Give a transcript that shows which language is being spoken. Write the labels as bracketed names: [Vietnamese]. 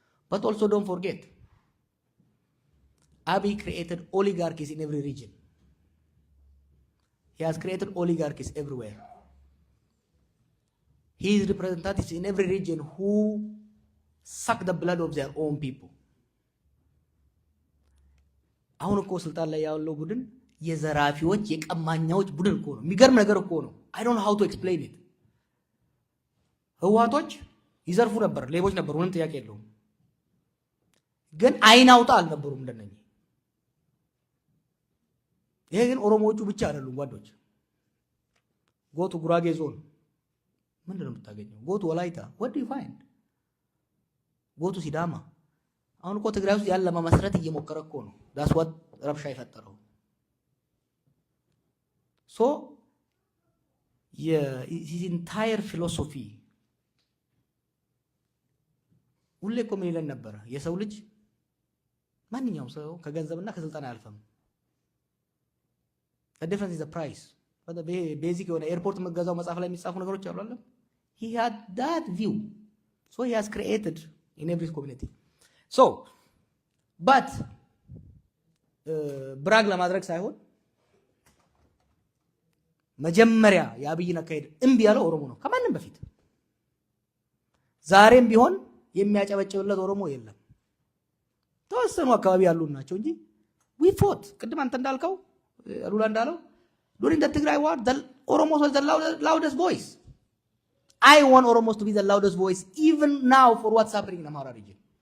[English] But also don't forget, Abiy created oligarchies in every region. He has created oligarchies everywhere. His representatives in every region who suck the blood of their own people. [Amharic] አሁን እኮ ስልጣን ላይ ያለው ቡድን የዘራፊዎች የቀማኛዎች ቡድን እኮ ነው። የሚገርም ነገር እኮ ነው። [English] I don't know how to explain it. [Amharic] ህዋቶች ይዘርፉ ነበር፣ ሌቦች ነበሩ፣ ምንም ጥያቄ የለውም። ግን አይን አውጣ አልነበሩም እንደነኚህ። ይሄ ግን ኦሮሞዎቹ ብቻ አይደሉም ጓዶች። ጎቱ ጉራጌ ዞን ምንድን ነው የምታገኘው? [English] ጎቱ ወላይታ what do you find? [Amharic] ጎቱ ሲዳማ። አሁን እኮ ትግራይ ውስጥ ያለ ለመመስረት እየሞከረ እኮ ነው። [English] that's what [Amharic] ረብሻ የፈጠረው። [English] so his entire philosophy [Amharic] ሁሌ እኮ ምን ይለን ነበረ? የሰው ልጅ ማንኛውም ሰው ከገንዘብና ከስልጣን አያልፍም። [English] the difference is the price. [Amharic] ቤዚክ የሆነ ኤርፖርት መገዛው መጽሐፍ ላይ የሚጻፉ ነገሮች አሉ አይደል? [English] he had that view, so he has created in every community. so but [Amharic] ብራግ ለማድረግ ሳይሆን መጀመሪያ የአብይን አካሄድ እምቢ ያለው ኦሮሞ ነው ከማንም በፊት። ዛሬም ቢሆን የሚያጨበጭብለት ኦሮሞ የለም። ተወሰኑ አካባቢ ያሉ ናቸው እንጂ [English] we fought [Amharic] ቅድም አንተ እንዳልከው አሉላ እንዳለው [English] during the Tigray war the Oromos was the loudest voice. I want Oromos to be the loudest voice even now for what's happening in Amhara region.